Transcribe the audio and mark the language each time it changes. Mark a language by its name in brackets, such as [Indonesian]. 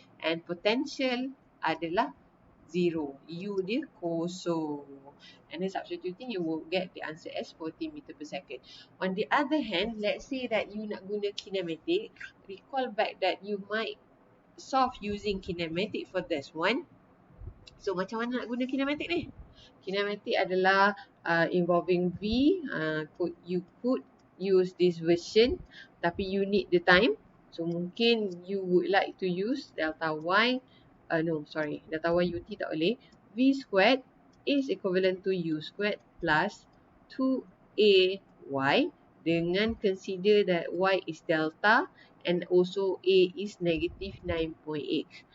[English] And potential [Malay] adalah 0. U dia kosong. [English] And then substituting, you will get the answer as 40 meter per second. On the other hand, let's say that you [Malay] nak guna [English] kinematik. Recall back that you might solve using kinematik for this one. [Malay] So, macam mana nak guna kinematik ni? Kinematik adalah involving V. [English] You could use this version, [Malay] tapi [English] you need the time. So, [Malay] mungkin [English] you would like to use delta Y. Delta Y UT [Malay] tak boleh. [English] V squared is equivalent to U squared plus 2AY [Malay] dengan [English] consider that Y is delta and also A is negative 9.8.